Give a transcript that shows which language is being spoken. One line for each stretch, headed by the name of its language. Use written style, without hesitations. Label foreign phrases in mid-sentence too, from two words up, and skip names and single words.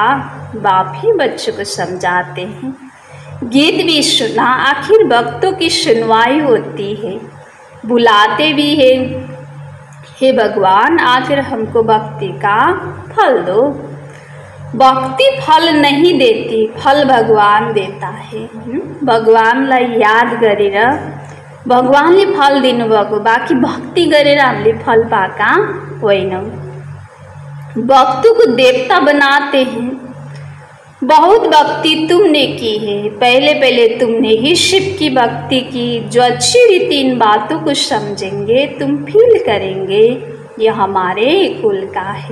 Hindi: बाप ही बच्चों को समझाते हैं। गीत भी सुना, आखिर भक्तों की सुनवाई होती है। बुलाते भी है, हे भगवान आखिर हमको भक्ति का फल दो। भक्ति फल नहीं देती, फल भगवान देता है।
Nepali: भगवान ला याद गरेर भगवानले फल दिनुभएको, बाँकी भक्ति गरेर हामीले फल पाएका होइनौँ।
Hindi: भक्तों को देवता बनाते हैं। बहुत भक्ति तुमने की है, पहले पहले तुमने ही शिव की भक्ति की। जो अच्छी रीति इन बातों को समझेंगे, तुम फील करेंगे यह हमारे कुल का है।